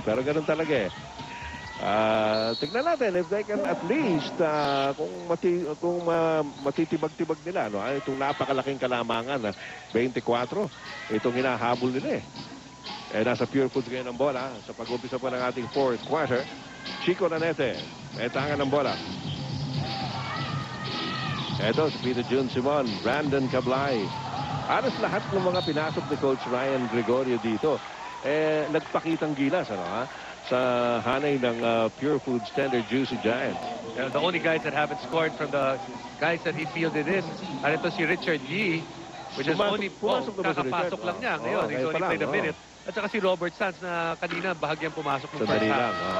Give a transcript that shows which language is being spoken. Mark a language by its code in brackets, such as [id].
[tl] Pero ganun talaga eh. Tignan natin [en] if they can at least [tl] kung matitibag-tibag nila, no? Itong napakalaking kalamangan, 24 itong hinahabol nila eh. Nasa Pure Foods ngayon ang bola sa pag-umpisa po ng ating fourth quarter. Chico Nanete may tangan ng bola. Ito si Peter June Simon, Brandon Cablay. Halos lahat ng mga pinasok ni Coach Ryan Gregorio dito nagpakitang gilas, ano ha? Sa hanay ng Pure Foods Tender Juicy Giants. [en] The only guys that haven't scored from the guys that he fielded in, [tl] ito si [en] Richard Yee, which is only [tl] kakapasok lang niya ngayon. [en] He's only played a minute. [tl] At saka si Robert Sanz na kanina bahagyang pumasok ng first half.